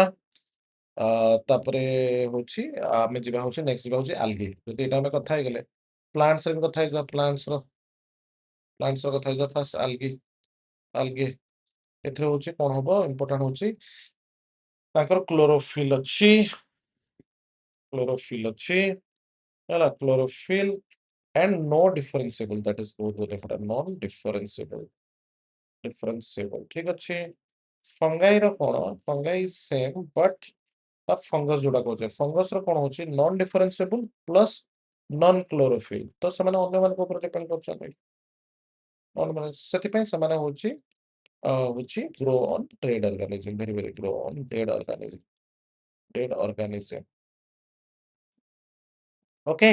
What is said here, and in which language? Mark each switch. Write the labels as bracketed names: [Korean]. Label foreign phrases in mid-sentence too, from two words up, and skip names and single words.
[Odia] ତାପରେ ହଉଛି ଆମେ ଯିବା ହଉଛି ନେକ୍ସଟ ଯିବା ହଉଛି ଆଲଗି ଯଦି ଏଇଟା ଆମେ କଥା ହେଇଗଲେ ପ୍ଲାଣ୍ଟସ ରେ ବି କଥା ହେଇଯିବା ପ୍ଲାଣ୍ଟସ ର କଥା ହେଇଯିବା [English] first algae [Odia] ଏଥିରେ ହଉଛି କଣ ହବ ଇମ୍ପୋର୍ଟାଣ୍ଟ ହଉଛି ତାଙ୍କର କ୍ଲୋରୋଫିଲ୍ ଅଛି ହେଲା କ୍ଲୋରୋଫିଲ୍ [English] and no differentiable that is [Odia] ବହୁତ ବହୁତ [English] important non differentiable [Odia] ଠିକ ଅଛି। ଫଙ୍ଗାଇ ର କଣ ଫଙ୍ଗାଇ [English] same but [Odia] ବା ଫଙ୍ଗସ ଯୋଉଟା କହୁଛେ ଫଙ୍ଗସ ର କଣ ହଉଛି [English] non differentiable plus non chlorophyll [Odia] ତ ସେମାନେ ଅନ୍ୟମାନଙ୍କ ଉପରେ ଡିପେଣ୍ଡ କରୁଛନ୍ତି ସେଥିପାଇଁ ସେମାନେ ହଉଛି [English] grow on dead organism very very grow on dead organism okay.